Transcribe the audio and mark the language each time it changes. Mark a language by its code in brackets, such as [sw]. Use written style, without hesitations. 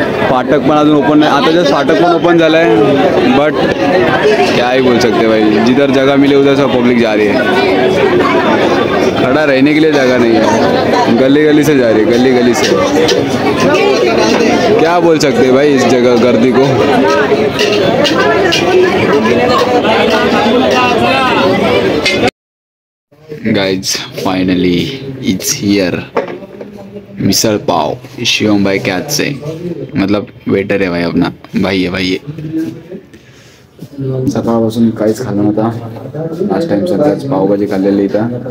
[mr] फाटक पण अजून ओपन नाही. आता जस्ट फाटक पण ओपन झालं आहे बट [hi] क्या ही बोल सकते भाई. जिधर जगह मिले उधर सब पब्लिक जा रही है. खड़ा रहने के लिए जगह नहीं है. गली गली से जा रही है. गली गली से. क्या बोल सकते हैं भाई इस जगह गर्दी को. Guys finally it's here. Misal pav Shivam भाई के हाथ से. मतलब वेटर है भाई अपना. भाई है भाई है. [mr] सकाळपासून काहीच खाल्लं नव्हतं. लास्ट टाइम सध्याच पावभाजी खाल्लेली इथं.